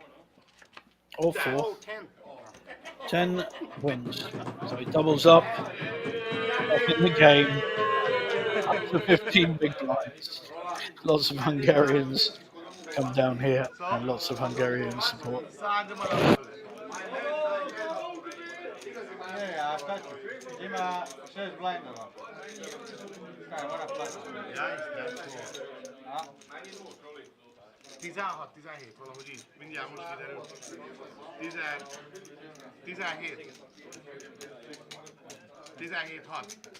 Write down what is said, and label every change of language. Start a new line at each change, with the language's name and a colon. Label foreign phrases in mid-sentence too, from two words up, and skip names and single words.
English: Or 4. Oh, 10. 10 wins. So he doubles up in the game. Up to 15 big blinds. Lots of Hungarians come down here and lots of Hungarian support.
Croatian: Ima 6 blindova. Kaj, mora platiti. Ja,
Hungarian: is 16-17, valahogy így. Mindjárt most kiderül. 17. 17-6.